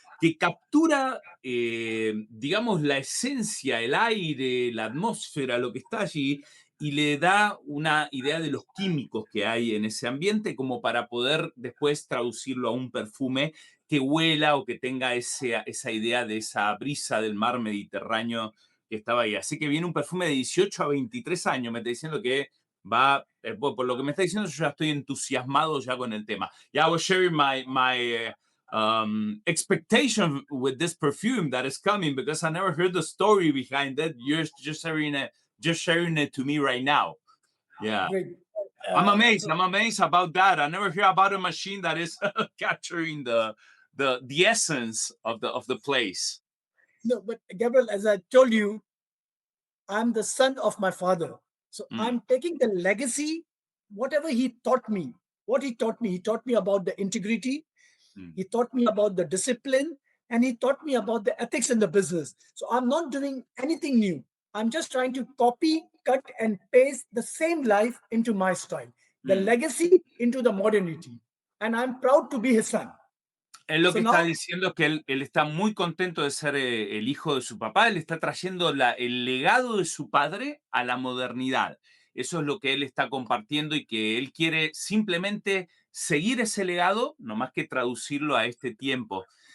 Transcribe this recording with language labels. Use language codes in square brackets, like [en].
[es] que captura, digamos, la esencia, el aire, la atmósfera, lo que está allí, y le da una idea de los químicos que hay en ese ambiente como para poder después traducirlo a un perfume que huela o que tenga esa idea de esa brisa del mar Mediterráneo que estaba ahí. Así que viene un perfume de 18 a 23 años, me está diciendo que va, por lo que me está diciendo, yo ya estoy entusiasmado ya con el tema. [en] Yeah, I was sharing my expectation with this perfume that is coming because I never heard the story behind it. You're just sharing it to me right now. Yeah. Great. I'm amazed. So I'm amazed about that. I never hear about a machine that is capturing the essence of the place. no, but Gabriel, as I told you, I'm the son of my father. So Mm, I'm taking the legacy, whatever he taught me. What he taught me about the integrity, mm. he taught me about the discipline, and he taught me about the ethics in the business. So I'm not doing anything new. I'm just trying to copy, cut, and paste the same life into my style, the Mm. legacy into the modernity. And I'm proud to be his son. [es] Él lo [en] So [es] que está [en] now, [es] diciendo es que él está muy contento de ser el hijo de su papá. Él está trayendo el legado de su padre a la modernidad. Eso es lo que él está compartiendo y que él quiere simplemente seguir ese legado, no más que traducirlo a este tiempo.